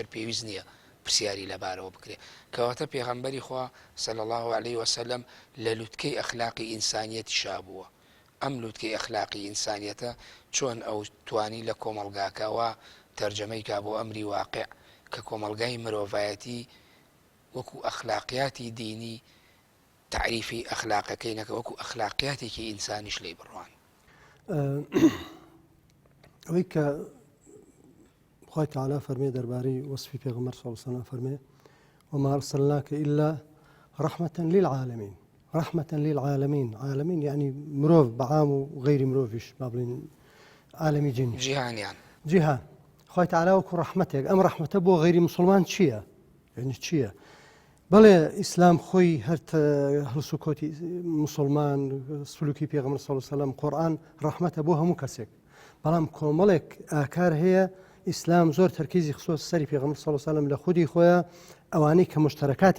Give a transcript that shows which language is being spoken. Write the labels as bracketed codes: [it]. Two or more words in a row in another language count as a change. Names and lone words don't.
[ckb] پێویست نییە پرسیاری لەبارەوە بکرێ کەواتە پێغەمبەری خوا [ar] صلی الله عليه وسلم [ckb] لە لووتکەی ئەخلاقی ئینسانیەتی شابووە ئەم لووتکەی ئەخلاقی ئینسانیەتە چۆن ئەو توانی لە کۆمەڵگاکەوە تەرجەمەی کا بۆ ئەمری واقع کە کۆمەلگای مرۆڤایەتی وەکو ئەخلاقیاتی دینی تعریفی ئەخلاقەکەی نەکە وەکو ئەخلاقیاتێکی ئینسانیش لێی بڕوان ئەوەی کە خۆی تەعالا فەرمێ دەربارەی وەصفی پێغەمبەر [ar] صلی الله عليه وسلم [ckb] فەرمێ [ar] وما أرسلناك إلا رحمة للعالمين رحمة للعالمين عالمين [ckb] يعني مرۆڤ بەعام و غەیری مرۆڤیش با بڵێن عالەمی جن جیهانیان جیهان خۆی تەعالا وەکو ڕەحمەتێک ئەم ڕەحمەتە بۆ غەیری موسڵمان چییە؟ یعنی چییە؟ بەڵێ ئیسلام خۆی هەر هەڵسوکۆتی موسڵمان سلوکی پێغەمبەر [ar] صلی الله عليه وسلم [ckb] قورئان ڕەحمەتە بۆ هەموو کەسێک بەڵام کۆمەڵێک ئاکار هەیە ئیسلام زۆر تەرکیزی خصوص سەری پێغەمبەر [ar] صلی الله عليه وسلم [ckb] لە خودی خۆیە ئەوانەی کە مشتەرەکاتی